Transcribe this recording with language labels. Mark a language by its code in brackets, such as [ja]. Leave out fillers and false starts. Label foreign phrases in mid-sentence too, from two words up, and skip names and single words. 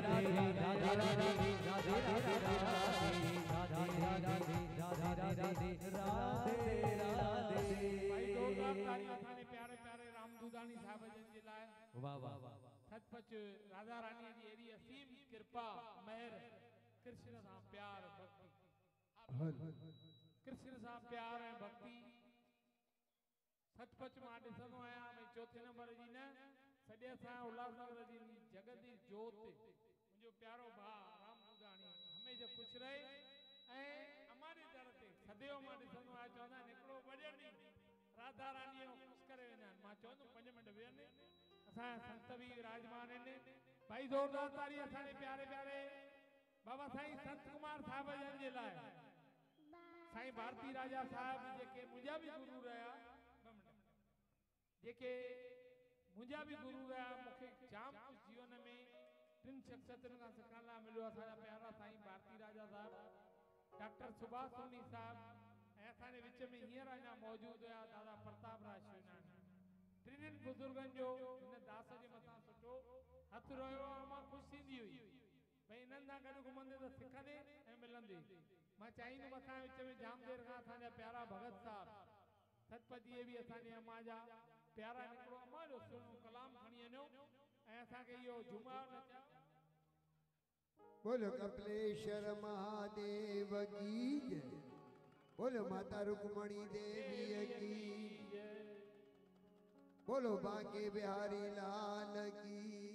[sd] प्यारे प्यारे रामदूदानी साहब जी लाए वाह वाह वाह सचपच राधा रानी जी एरी असीम कृपा मेहर [hi] कृष्ण सा प्यार भक्ति कृष्ण सा प्यार है भक्ति [sd] सचपच मां ॾिसंदो आहियां भई चौथे नंबर जी न सॼे असां उल्हासनगर जी जगत जी जोत मुंहिंजो प्यारो भाउ रामदूदानी हमेशह ख़ुशि रहे ऐं अमारी दर ते सदैव मां ॾिसंदो आहियां चवंदा आहिनि हिकिड़ो भॼन राधा रानीअ खे ख़ुशि करे वेंदा आहिनि मां चवंदुमि 5 मिंट वेहनि असांजा संत बि विराजमान आहिनि भाई ज़ोरदार ताली असांजे प्यारे प्यारे बाबा साईं संत कुमार साहिब जन जे लाइ साईं भारती राजा साहिब जेके मुंहिंजा बि गुरु रहिया जेके मुंहिंजा बि गुरु रहिया मूंखे जाम कुझु जीवन में 3 शख्सियतुनि खां सिखण लाइ मिलियो असांजा प्यारा साईं भारती राजा साहिब डॉक्टर सुभाष सोनी साहिब ऐं असांजे विच में हींअर अञा मौजूदु हुया दादा प्रताप राज शिवनानी टिनिनि बुज़ुर्गनि जो हिन दास जे मथां सुठो हथु रहियो ऐं मां ख़ुशि थींदी हुई भई हिननि सां गॾु घुमंदे त सिखंदे ऐं मिलंदे मां चाहींदुमि असांजे विच में जाम देरि खां असांजा प्यारा भगत साहिब सचपच इहे बि असांजे अम्मा जा प्यारा हिकिड़ो अम्मा जो सुहिणो कलाम खणी वञो ऐं असांखे इहो जुमा [hi] बोलो कपिलेश्वर महादेव की जय बोलो माता रुक्मणी देवी की बोलो बांके बिहारी लाल की